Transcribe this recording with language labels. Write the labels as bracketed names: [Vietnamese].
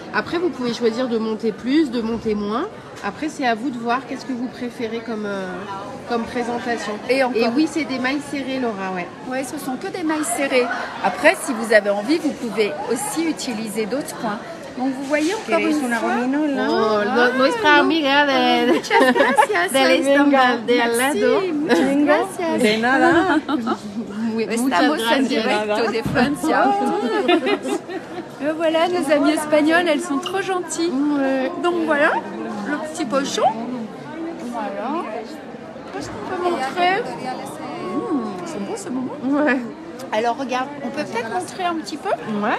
[French] Après, vous pouvez choisir de monter plus, de monter moins. Après, c'est à vous de voir qu'est-ce que vous préférez comme présentation. Et oui, c'est des mailles serrées, Laura, ouais. Oui, ce sont que des mailles serrées. Après, si vous avez envie, vous pouvez aussi utiliser d'autres points. Donc, vous voyez encore une fois... [Spanish] Nuestra amiga del stand de al lado. Muchas gracias. De nada. Estamos en directo de Francia. [French] Et voilà, nos amies espagnoles, elles sont trop gentilles. Donc voilà, le petit pochon. Voilà. Qu'est-ce qu'on peut montrer? C'est beau ce moment. Ouais. Alors regarde, on peut peut-être montrer un petit peu. Ouais.